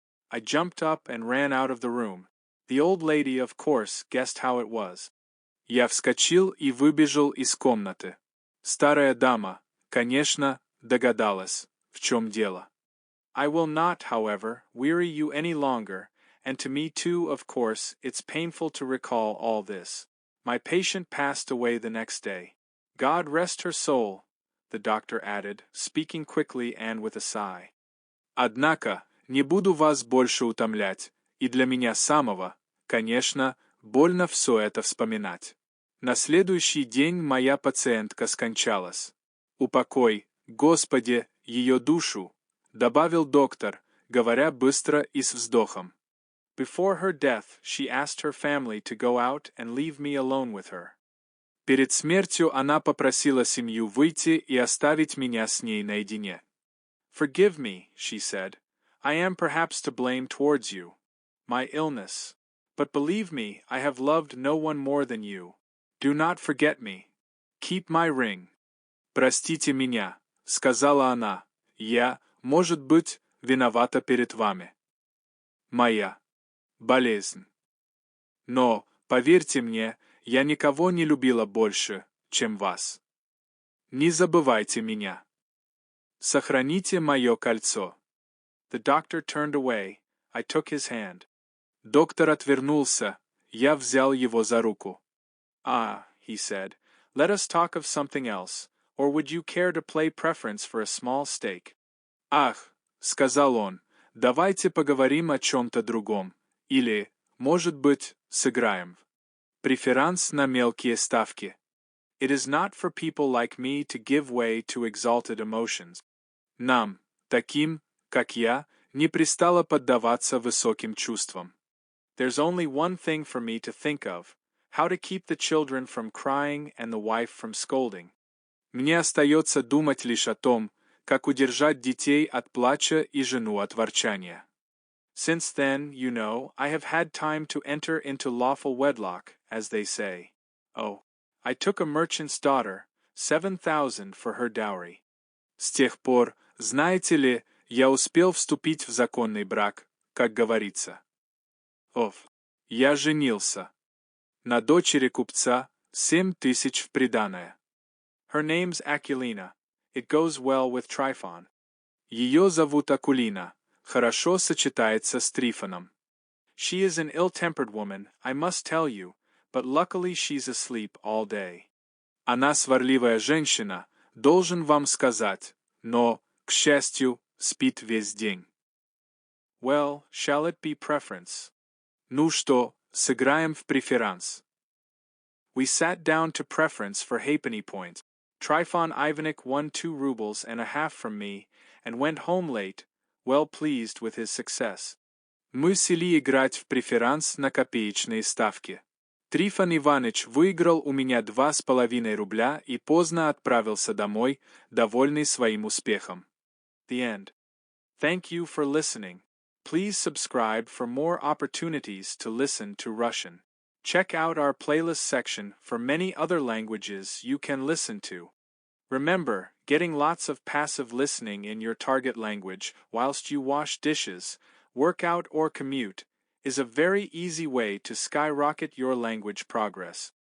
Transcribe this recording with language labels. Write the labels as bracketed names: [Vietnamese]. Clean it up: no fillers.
[English] I jumped up and ran out of the room. The old lady, of course, guessed how it was. [Russian] Я вскочил и выбежал из комнаты. Старая дама, конечно, догадалась, в чем дело. [English] I will not, however, weary you any longer, and to me too, of course, it's painful to recall all this. My patient passed away the next day. God rest her soul, the doctor added, speaking quickly and with a sigh. [Russian] Однако, не буду вас больше утомлять, и для меня самого, конечно, больно все это вспоминать. На следующий день моя пациентка скончалась. Упокой, Господи, ее душу, добавил доктор, говоря быстро и с вздохом. [English] Before her death, she asked her family to go out and leave me alone with her. [Russian] Перед смертью она попросила семью выйти и оставить меня с ней наедине. [English] Forgive me, she said. I am perhaps to blame towards you. My illness. But believe me, I have loved no one more than you. Do not forget me. Keep my ring. [Russian] Простите меня, сказала она. Я, может быть, виновата перед вами. Моя болезнь. Но, поверьте мне, я никого не любила больше, чем вас. Не забывайте меня. Сохраните мое кольцо. [English] The doctor turned away. I took his hand. [Russian] Доктор отвернулся. Я взял его за руку. [English] Ah, he said, let us talk of something else, or would you care to play preference for a small stake? [Russian] Ах, сказал он, давайте поговорим о чем-то другом. Или, может быть, сыграем. Преферанс на мелкие ставки. [English] It is not for people like me to give way to exalted emotions. [Russian] Нам, таким, как я, не пристало поддаваться высоким чувствам. [English] There's only one thing for me to think of, how to keep the children from crying and the wife from scolding. [Russian] Мне остается думать лишь о том, как удержать детей от плача и жену от ворчания. [English] Since then, you know, I have had time to enter into lawful wedlock, as they say. Oh, I took a merchant's daughter, 7,000 for her dowry. [Russian] С тех пор, знаете ли, я успел вступить в законный брак, как говорится. Я женился. На дочери купца 7,000 в приданое. [English] Her name's Aquilina. It goes well with Tryphon. [Russian] Ее зовут Акулина. Хорошо сочетается с Трифоном. [English] She is an ill-tempered woman, I must tell you, but luckily she's asleep all day. [Russian] Она сварливая женщина, должен вам сказать, но, к счастью, спит весь день. [English] Well, shall it be preference? [Russian] Ну что, сыграем в преферанс. [English] We sat down to preference for halfpenny point. Tryphon Ivanik won 2 rubles and a half from me, and went home late, well pleased with his success. [Russian] Мы сели играть в преферанс на копеечные ставки. Трифон Иваныч выиграл у меня 2,5 рубля и поздно отправился домой, довольный своим успехом. [English] The end. Thank you for listening. Please subscribe for more opportunities to listen to Russian. Check out our playlist section for many other languages you can listen to. Remember, getting lots of passive listening in your target language whilst you wash dishes, work out or commute, is a very easy way to skyrocket your language progress.